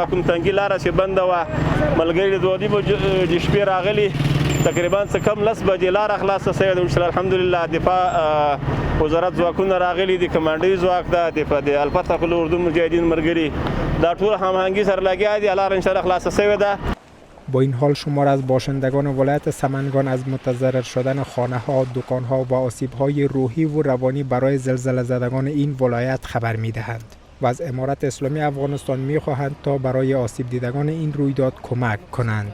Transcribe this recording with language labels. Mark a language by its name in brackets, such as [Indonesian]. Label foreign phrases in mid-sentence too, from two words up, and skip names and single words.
[Pashto] کوم تنګي لاره چې بنده وه ملګري د 2:30 شپې راغلي تقریبا څه کم 10 بجې لاره خلاصه شوې ده. [Arabic] انشاءالله الحمدلله [Pashto] دفاع وزارت ځواکونه راغلي دي، کمانډوي ځواک ده د الفتح اردو مجاهدین ملګري دا ټول هماهنګي سره لګیا دي. لاره [Arabic] انشاءالله [Pashto] خلاصه شوې ده. [Persian] با این حال شمار از باشندگان ولایت سمنگان از متضرر شدن خانه‌ها، دکان‌ها و آسیب‌های روحی و روانی برای زلزله زدگان این ولایت خبر می‌دهند و از امارت اسلامی افغانستان می‌خواهند تا برای آسیب دیدگان این رویداد کمک کنند.